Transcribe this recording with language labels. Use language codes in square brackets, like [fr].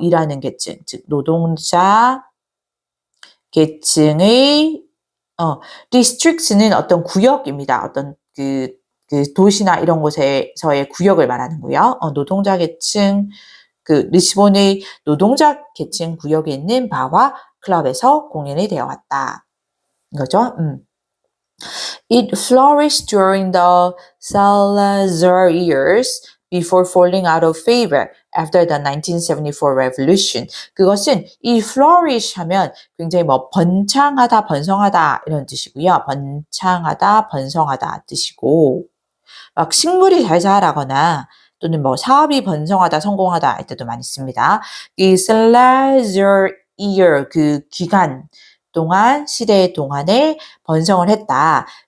[ko] 일하는 계층, 즉 노동자 계층의 districts는 어떤 구역입니다. 어떤 그 도시나 이런 곳에서의 구역을 말하는 거고요. 노동자 계층 그 리스본의 노동자 계층 구역에 있는 바와 클럽에서 공연이 되어 왔다. 이거죠. [en] It flourished during the Salazar years before falling out of favor after the 1974 revolution. [ko] 그것은 이 flourish 하면 굉장히 뭐 번창하다, 번성하다 이런 뜻이고요. 번창하다, 번성하다 뜻이고 막 식물이 잘 자라거나 또는 뭐 사업이 번성하다, 성공하다 할 때도 많이 씁니다. 이 Salazar year 그 기간 동안 시대 동안에 번성을 했다.